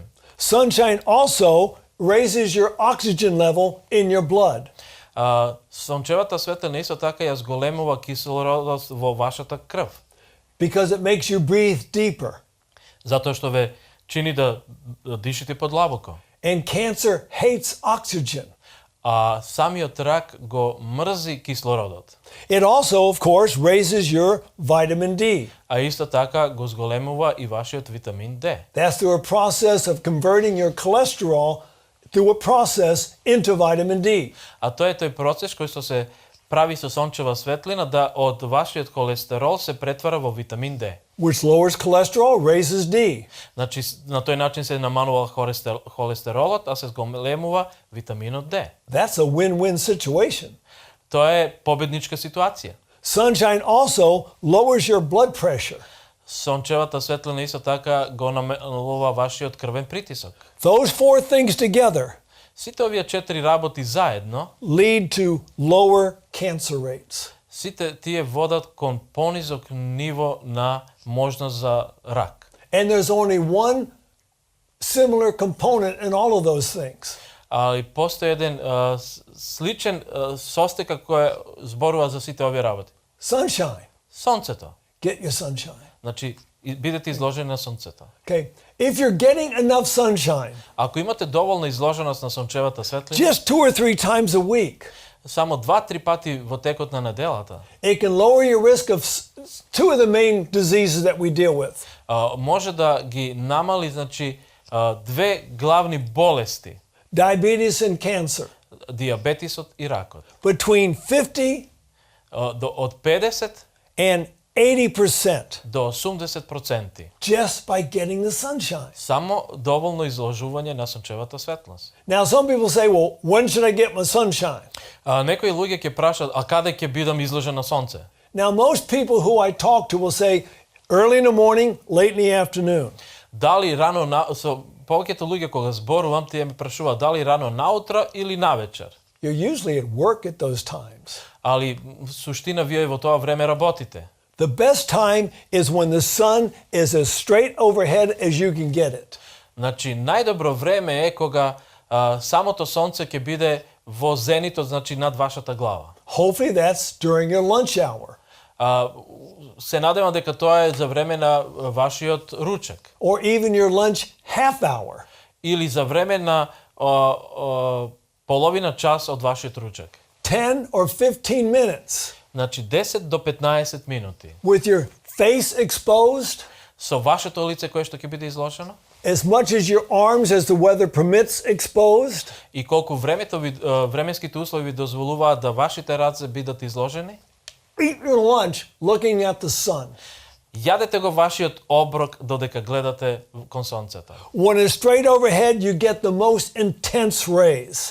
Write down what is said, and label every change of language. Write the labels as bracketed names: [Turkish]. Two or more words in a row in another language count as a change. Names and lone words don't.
[English] Sunshine also raises your oxygen level in your blood. [Macedonian] Сончевата светлина исто така ја зголемува кислородот во вашата крв, [English] Because it makes you breathe deeper. [Macedonian] затоа што ве чини да дишите подлабоко. [English] And cancer hates oxygen. [Macedonian] А самиот рак го мрзи кислородот. [English] It also, of course, raises your vitamin D. [Macedonian] А исто така го зголемува и вашиот витамин D. [English] That's through a process of converting your cholesterol through a process into vitamin D. [Macedonian] А тоа е тој процес кој што се прави со сончева светлина да од вашиот холестерол се претвара во витамин D. [English] Which lowers cholesterol, raises D. [Macedonian] Значи на тој начин се намалува холестеролот, а се зголемува витаминот D. [English] That's a win-win situation. [Macedonian] Тоа е победничка ситуација. [English] Sunshine also lowers your blood pressure. [Macedonian] Сончевата светлина исто така го намалува вашиот крвен притисок. [English] Those four things together [Macedonian] Сите овие 4 работи заедно, [English] lead to lower cancer rates. [Macedonian] сите тие водат кон понизок ниво на можност за рак. [English] And there's only one similar component in all of those things. [Macedonian] И постои еден сличен состека кој зборува за сите овие работи. [English] Sunshine. [Macedonian] Сонцето. [English] Get your sunshine. [Macedonian] Значи, бидете изложени на сонцето. [English] Okay. If you're getting enough sunshine, [Macedonian] Ако имате доволна изложеност на сончевата светлина, [English] just 2 or 3 times a week, [Macedonian] само 2-3 пати во текот на неделата, [English] it can lower your risk of two of the main diseases that we deal with. [Macedonian] може да ги намали, значи, две главни болести, [English] Diabetes and cancer. [Macedonian] диабетисот и ракот. [English] Between 50 [Macedonian] Од 50 [English] and 80% [Macedonian] до 80%. [English] just by getting the sunshine. [Macedonian] Само доволно изложување на сончевата светлост. [English] Now, some people say, well, when should I get my sunshine? [Macedonian] Некои луѓе ќе прашаат, а каде ќе бидам изложен на сонце? [English] Now, most people who I talk to will say early in the morning, late in the afternoon. [Macedonian] Дали рано со повеќето луѓе кога зборувам, тие ме прашуваат дали рано наутро или навечер. [English] You're usually at work at those times. [Macedonian] Али суштина вие во тоа време работите. [English] The best time is when the sun is as straight overhead as you can get it. [Macedonian] Значи, најдобро време е кога самото сонце ќе биде во зенитот, значи над вашата глава. [English] Hopefully that's during your lunch hour. [Macedonian] Се надевам дека тоа е за време на вашиот ручек. [English] Or even your lunch half hour. [Macedonian] Или за време на половина час од вашиот ручек. [English] 10 or 15 minutes. [Macedonian] Значи 10 до 15 минути. [English] With your face exposed. [Macedonian] Со вашето лице кое што ќе биде изложено. [English] As much as your arms as the weather permits exposed. [Macedonian] И колку временските услови ви дозволуваат да вашите раце бидат изложени. [English] Eat your lunch looking at the sun. [Macedonian] Јадете го вашиот оброк додека гледате кон сонцето. [English] When it's straight overhead, you get the most intense rays.